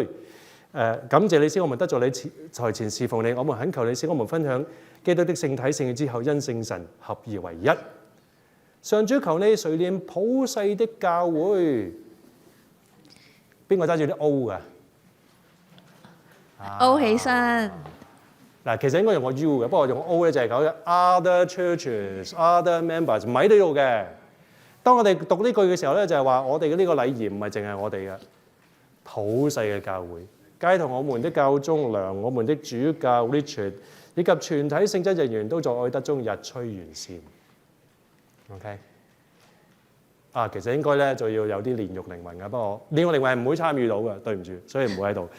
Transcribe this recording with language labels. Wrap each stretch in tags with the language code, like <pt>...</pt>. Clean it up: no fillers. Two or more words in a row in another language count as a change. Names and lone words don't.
<yue>感謝你使我們得在你台前侍奉你，我們懇求你使我們分享基督的聖體聖血之後，因聖神合而為一。上主求你垂憐普世的教會。邊個揸住啲 O 㗎？O 起身。嗱，其實應該用個 U 嘅，不過用 O 咧就係講</yue> <en>other churches、 other members</en> <yue>唔喺呢度嘅。當我哋讀呢句嘅時候咧，就係話我哋嘅呢個禮儀唔係淨係我哋嘅，普世嘅教會，皆同我們的教宗良、我們的主教 Richard 以及全體聖職人員都在愛德中日趨完善。OK， 其實應該咧就要有啲煉獄靈魂嘅，不過煉獄靈魂係唔會參與到嘅，對唔住，所以唔會喺度。</yue>